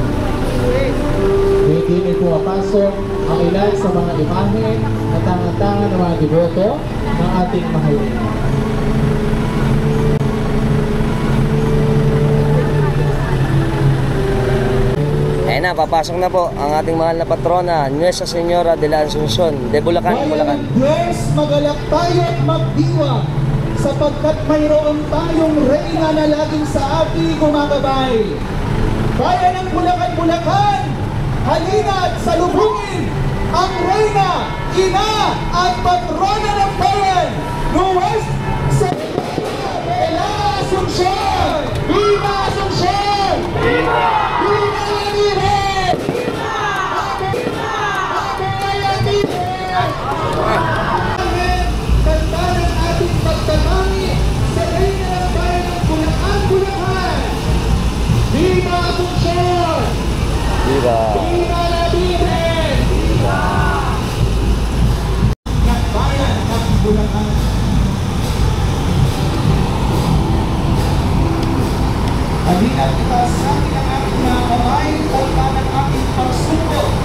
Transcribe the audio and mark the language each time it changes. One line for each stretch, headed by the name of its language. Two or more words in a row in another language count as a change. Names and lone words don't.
Filipino: Pwede may pumapasok ang ilan sa mga imahe na tangan-tangan ng mga deboto ng ating mahal na rin. Ayan na, papasok na po ang ating mahal na patrona, Nuestra Señora de la Asunción de Bulacan, Bulacan. Yes, magalak tayo at magdiwa sapagkat mayroon tayong reyna na laging sa ating gumagabay. Bayan ng Bulacan, Bulacan, halina at salubungin ang reyna, ina at patrona ng bayan, Nuestra Señora de la Asunción!
Spanish: Viva Asunción! Viva! Viva la Virgen! Viva! Viva! Viva la Virgen!
Filipino: Kanta ng ating pagtatangi sa reyna ng bayan ng Bulacan, Bulacan!
Spanish: Viva Asunción! Viva! Viva la Virgen! Viva!
Filipino: Ng bayan ng Bulacan. Halina kita sa akin ang aking mga kamay, talpa ng aking pagsuko.